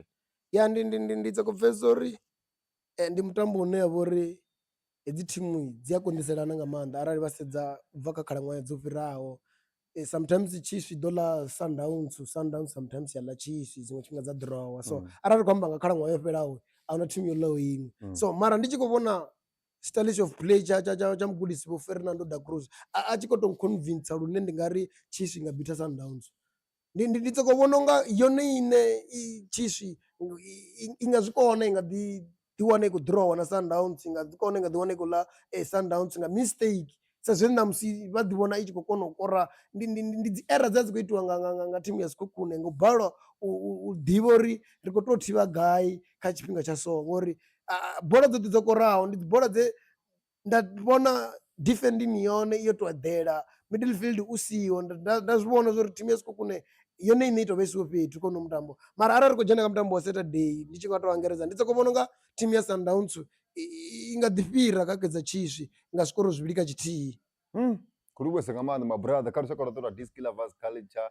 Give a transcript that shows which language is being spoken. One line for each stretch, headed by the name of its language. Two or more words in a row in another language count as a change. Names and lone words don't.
Venda: Ya ndi sokou pfhesesa uri ndi mutambo une ya vha uri hedzi thimu dzi a kondiselana nga maanḓa arali vha sedza u bva kha khalaṅwaha dzo fhiraho. Sometimes Chiefs i ḓo ḽa Sundowns sometimes ya ḽa Chiefs dziṅwe tshifhinga dza drawer, so arali khou amba nga khalaṅwaha yo fhelaho ahuna thimu yo ḽaho iṅwe. So mara ndi tshi khou vhona
English: stylish of play
Venda: tsha mugudisi vho Fernando da Cruz a tshi khou tou convince lune ndi nga ri Chiefs i nga bita Sundowns. Ndi sokou vhona unga yone ine Chiefs i nga zwi kona i nga ḓi wana i khou drawer na Sundowns, i nga ḓi kona i nga ḓi wana i khou ḽa Sundowns nga mistake sa zwe ṋamusi vha ḓi vhona i tshi khou kona u kora. Ndi dzi error dza dzi khou itiwa nga thimu ya Sekhukhune nga u balelwa u ḓivha uri ri khou tou thivha gai kha tshifhinga tsha so ngori bola dzoṱhe dzo koraho ndi dzi bola dze nda vhona defending yone yo to eḓela, middle field u siho nda zwi vhona zwa uri thimu ya Sekhukhune yone ine i tou vha isiwe fhethu kha uno mutambo. Mara arali ri khou dzhena kha mutambo wa Saturday ndi tshi nga tou angaredza ndi sokou vhona unga thimu ya Sundowns i nga ḓi fhira kha Kaizer Chiefs nga zwikoro zwivhili kha tshithihi. Khou livhuwesa nga maanḓa mabrada kha lushaka lwoṱhe lwa Diski Lovers Culture.